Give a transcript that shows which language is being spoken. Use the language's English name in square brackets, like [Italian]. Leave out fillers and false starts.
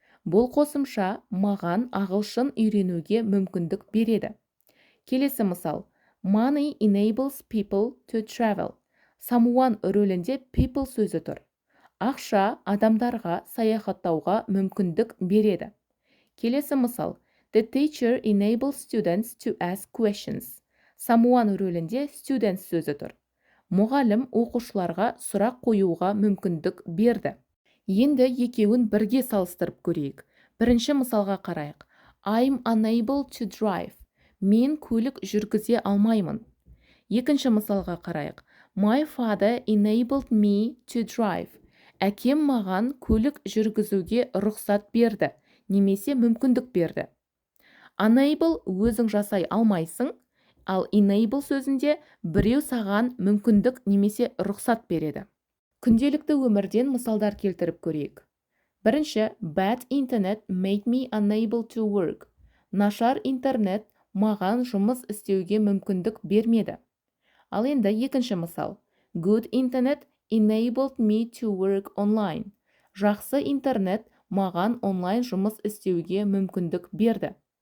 [Kazakh] Бұл қосымша маған ағылшын үйренуге мүмкіндік береді. Келесі мысал. [English] Money enables people to travel. [Kazakh] Someone рөлінде people сөзі тұр. Ақша адамдарға саяхаттауға мүмкіндік береді. Келесі мысал. [English] The teacher enables students to ask questions. [Kazakh] Someone рөлінде students сөзі тұр. Мұғалім оқушыларға сұрақ қоюға мүмкіндік берді. Енді екеуін бірге салыстырып көрейік. Бірінші мысалға қарайық. [English] I'm unable to drive. [Kazakh] Мен көлік жүргізе алмаймын. Екінші мысалға қарайық. [English] My father enabled me to drive. [Kazakh] Әкем маған көлік жүргізуге рұқсат берді, немесе мүмкіндік берді. Unable өзің жасай алмайсың, ал enable сөзінде біреу саған мүмкіндік немесе рұқсат береді. Күнделікті өмірден мысалдар келтіріп көрейік. Бірінші, [English] bad internet made me unable to work. [Kazakh] Нашар интернет маған жұмыс істеуге мүмкіндік бермеді. Ал енді екінші мысал. [English] Good internet enabled me to work online. [Kazakh] Жақсы интернет маған онлайн жұмыс істеуге мүмкіндік берді.